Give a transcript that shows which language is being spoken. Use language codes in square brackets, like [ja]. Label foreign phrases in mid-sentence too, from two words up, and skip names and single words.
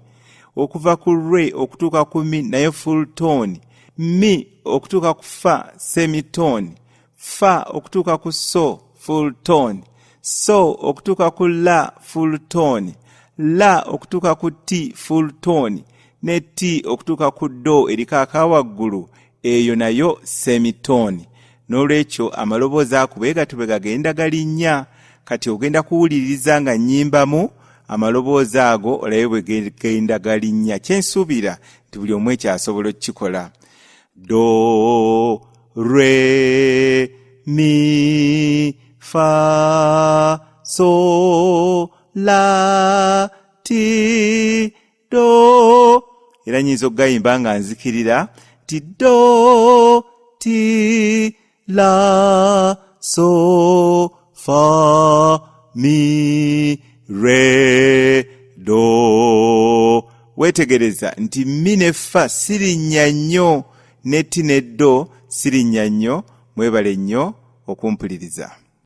[lg] Okuva ku re okutuuka ku mi nayo [en] full tone, [lg] mi okutuuka ku fa semitone, fa okutuuka ku so [en] full tone, [lg] so okutuuka ku la [en] full tone, [lg] la okutuuka ku T [en] full tone [lg] ne T okutuuka ku do eriko akawaggulu, eyo nayo semitone. N'olwekyo amaloboozi ako bwe gatyo bwe gagenda galinnya. Kati ogenda kuwuliriza nga nnyimbamu amaloboozi ago olabe bwe genda galinnya. Kyensuubira nti buli omu ekyasobola okukikola. Do, re, mi, fa, so, la, ti, do. Era nnyinza okugayimba nga nzikirira ti do, ti, la, so, fa, mi, re, do. Wetegereza nti mi ne fa sirinnya nnyo ne ti ne do sirinnya nnyo. Mwebale nnyo okumpuliriza.